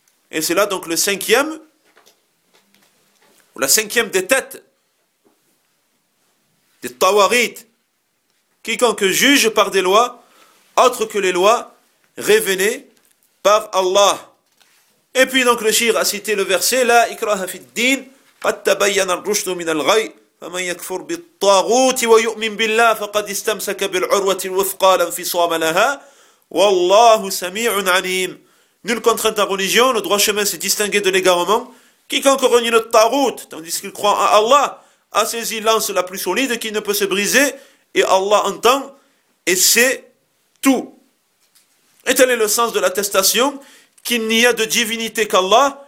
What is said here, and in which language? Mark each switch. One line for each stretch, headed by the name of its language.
French: Et c'est là donc le cinquième, ou la cinquième des têtes, des tawarit. Quiconque juge par des lois autres que les lois révélées par Allah. Et puis donc le shir a cité le verset,
Arabic: la ikraha fid din. قد تبين الرشد من الغي فمن يكفر بالطاغوت ويؤمن بالله فقد استمسك بالعروة الوثقى لا انفصام لها والله سميع عليم.
French: Nulle contrainte à religion, le droit chemin s'est distingué de l'égarement. Quiconque renie le tagout, tandis qu'il croit en Allah, a saisi l'anse la plus solide qui ne peut se briser, et Allah entend et sait tout. Et tel est le sens de l'attestation qu'il n'y a de divinité qu'Allah.